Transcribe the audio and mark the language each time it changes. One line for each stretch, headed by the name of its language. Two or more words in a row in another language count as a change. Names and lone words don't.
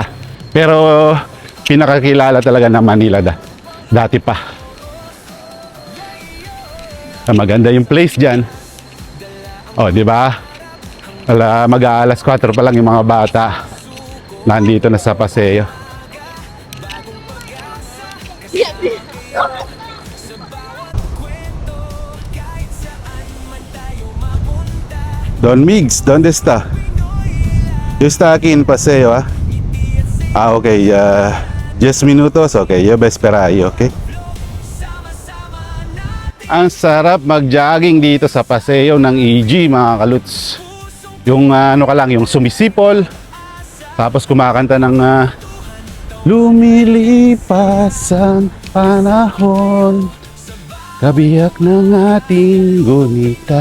Filipino: Pero pinakakilala talaga ng Manila dati pa. Maganda yung place diyan. Oh, di ba? Mag-aalas 4 pa lang yung mga bata. Nandito na sa paseo. Don Migs,
Spanish: ¿dónde está? Yo está aquí en paseo, ¿ah? Ah, ok, 10 minutos, ok, yo voy a esperar ahí, ok?
Filipino: Ang sarap mag-jogging dito sa paseo ng EG, mga kaluts. Yung ano ka lang, yung sumisipol, tapos kumakanta ng lumilipas ang panahon, kabiyak ng ating gunita.